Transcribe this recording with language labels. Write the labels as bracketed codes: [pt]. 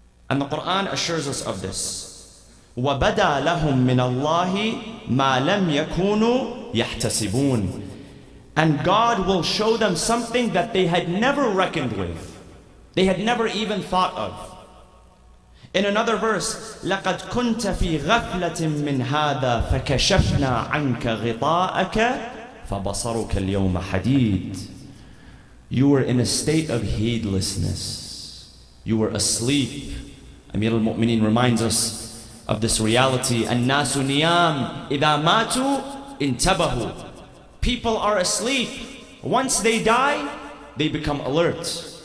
[en] And the Quran assures us of this. [ar] وَبَدَى لَهُم مِّنَ اللَّهِ مَا لَمْ يَكُونُوا يَحْتَسِبُونَ. [en] And God will show them something that they had never reckoned with. They had never even thought of. In another verse, [ar] لَقَدْ كُنْتَ فِي غَفْلَةٍ مِّنْ هَذَا فَكَشَفْنَا عَنْكَ غِطَاءَكَ فَبَصَرُكَ الْيَوْمَ حَدِيدٌ. [en] You were in a state of heedlessness. You were asleep. Amir al-Mu'mineen reminds us of this reality. [ar] النَّاسُ نِيَامٌ إِذَا مَاتُوا انْتَبَهُوا. [en] People are asleep. Once they die, they become alert.